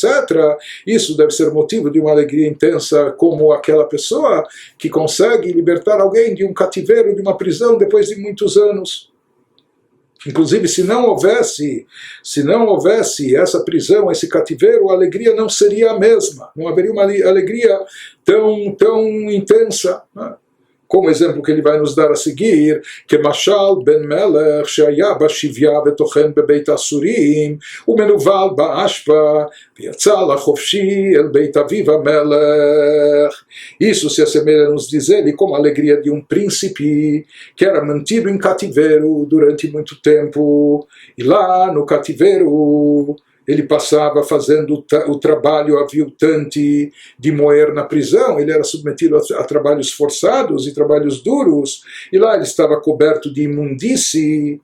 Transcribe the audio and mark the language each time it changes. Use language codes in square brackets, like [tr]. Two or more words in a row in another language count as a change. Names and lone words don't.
[pt] Isso deve ser motivo de uma alegria intensa, como aquela pessoa que consegue libertar alguém de um cativeiro, de uma prisão, depois de muitos anos. Inclusive, se não houvesse essa prisão, esse cativeiro, a alegria não seria a mesma, não haveria uma alegria tão intensa, né? Como exemplo que ele vai nos dar a seguir, que [he] משל בן מלך, שהיה בשביה וטוחן בבית האסורים, ומנוול באשפה, ויצא לחופשי אל בית אביו המלך. [pt] Isso se assemelha a nos dizer como a alegria de um príncipe que era mantido em cativeiro durante muito tempo, e lá no cativeiro ele passava fazendo o trabalho aviltante de moer na prisão, ele era submetido a trabalhos forçados e trabalhos duros, e lá ele estava coberto de imundície.